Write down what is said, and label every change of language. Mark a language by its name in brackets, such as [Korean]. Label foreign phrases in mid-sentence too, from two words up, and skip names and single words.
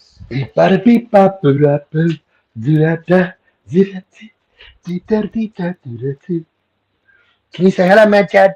[English] Beep bada beep bop boo da boo do da da do da do da do da do da do. Can you say hello, Mad Chad?